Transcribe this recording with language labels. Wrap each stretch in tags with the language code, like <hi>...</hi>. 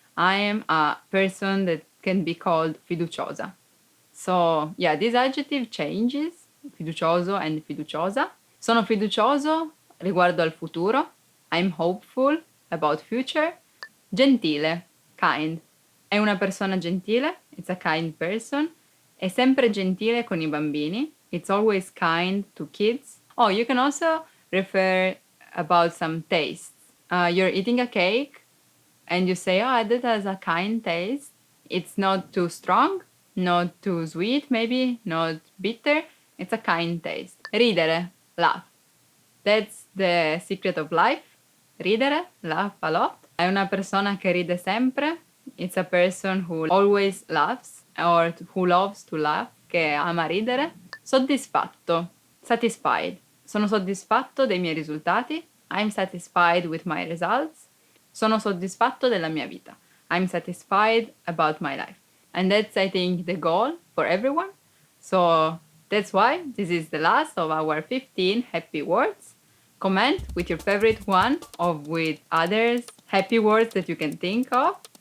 <en>I am a person that can be called fiduciosa. So, yeah, this adjective changes, fiducioso and fiduciosa.</en> <it>Sono fiducioso riguardo al futuro.</it> <en>I'm hopeful about future. Gentile, kind.</en> <it>È una persona gentile,</it> <en>it's a kind person.</en> <it>È sempre gentile con i bambini.</it> <en>It's always kind to kids. Oh, you can also refer about some tastes. You're eating a cake and you say, oh, that has a kind taste. It's not too strong, not too sweet, maybe, not bitter. It's a kind taste. Ridere, laugh. That's the secret of life. Ridere, laugh a lot.</en> <it>È una persona che ride sempre.</it> <en>It's a person who always laughs or who loves to laugh,</en> <it>che ama ridere. Soddisfatto, satisfied. Sono soddisfatto dei miei risultati.</it> <en>I'm satisfied with my results.</en> <it>Sono soddisfatto della mia vita.</it> <en>I'm satisfied about my life. And that's, I think, the goal for everyone. So that's why this is the last of our 15 happy words. Comment with your favorite one or with others happy words that you can think of.</en>